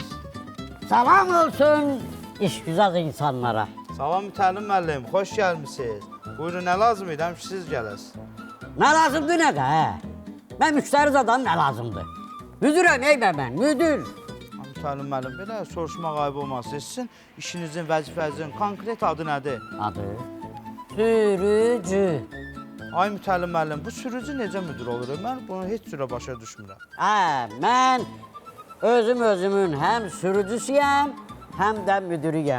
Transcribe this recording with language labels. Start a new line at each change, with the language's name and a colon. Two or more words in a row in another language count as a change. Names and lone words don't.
Azerbaijani: Salam olsun işgüzar insanlara. Salam mütəllim müəllim, xoş gəlmisiniz. Buyurun, nə lazım idi, siz gələsiniz. Ne lazımdı ne de he?
Turkish: Ben müşteri zaten ne lazımdı? Müdürüm ey be ben, müdür.
Azerbaijani: Mütəllim müəllim, belə soruşmaq ayıb olmazsa, sizin işinizin, vəzifənizin konkret adı nədir? Adı? Sürücü. Ay mütəllim müəllim, bu sürücü necə müdür olur? Mən bunu heç cürə başa düşmürəm. Ben özümün hem sürücüsüyəm, hem de müdürüyəm.